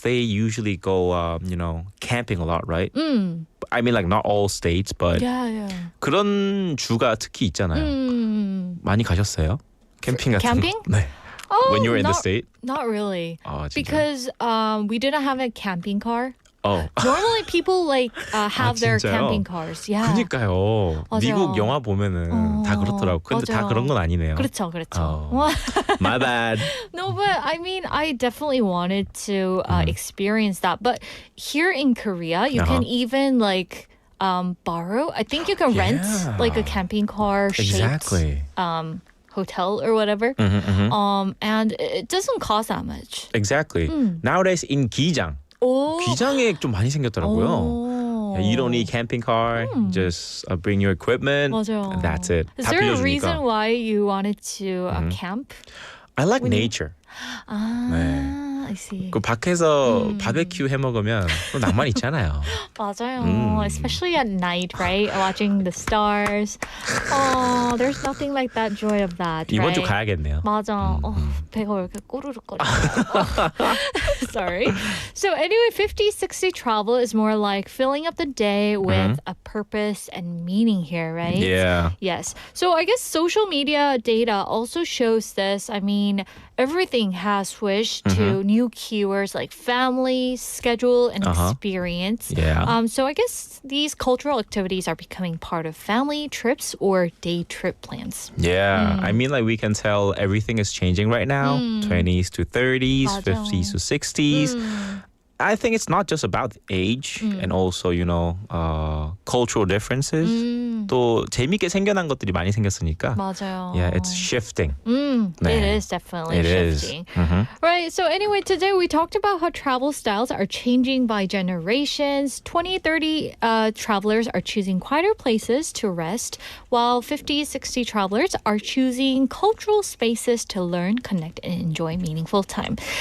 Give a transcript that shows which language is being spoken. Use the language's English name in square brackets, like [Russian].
[English] they usually go, camping a lot, right? I mean, like not all states, but Yeah. [Korean] 그런 주가 특히 있잖아요. 많이 가셨어요? 캠핑 같은 [English] Camping? [Korean] 거? 네. [English] Oh, When you were in the not- state? Not really. [Korean] 진짜? [English] Because we didn't have a camping car. Oh. Normally people have their [Korean] 진짜요? [English] camping cars. Yeah. [Korean] 그니까요. 맞아요. 미국 영화 보면은 다 그렇더라고. 근데 다 맞아요. 그런 건 아니네요. 그렇죠. [English] My bad. No, but I mean, I definitely wanted to experience that. But here in Korea, you can even borrow. I think you can rent a camping car shaped Exactly. hotel or whatever. And it doesn't cost that much. Exactly. Nowadays in 기장. [Korean] 오. 기장에 좀 많이 생겼더라고요. 오. [English] You don't need camping car. Just bring your equipment. [Korean] 맞아요. [English] And that's it. Is [Korean] 다 [English] there a [Korean] 빌려주니까. [English] reason why you wanted to camp? I like nature. I see. [Korean] 그 밖에서 바베큐 해 먹으면 또 낭만 있잖아요. 맞아요. [English] Especially at night, right? Watching the stars. Oh, there's nothing like that joy of that, [Korean] 이번 [English] right? [Korean] 주 가야겠네요. 맞아. 배가 왜 이렇게 꼬르륵거려. [English] Sorry. So anyway, 50-60 travel is more like filling up the day with a purpose and meaning here, right? Yeah. Yes. So I guess social media data also shows this. I mean, everything has switched to new keywords like family, schedule, and experience. Yeah. So I guess these cultural activities are becoming part of family trips or day trip plans. Yeah, I mean, like we can tell everything is changing right now. 20s to 30s, [Korean] 맞아. [English] 50s to 60s. I think it's not just about age and also, cultural differences. [Korean] 또 재밌게 생겨난 것들이 많이 생겼으니까. 맞아요. [English] Yeah, it's shifting. It [Korean] 네. [English] is definitely It is. shifting. Right. So anyway, today we talked about how travel styles are changing by generations. 20-30 travelers are choosing quieter places to rest, while 50-60 travelers are choosing cultural spaces to learn, connect, and enjoy meaningful time.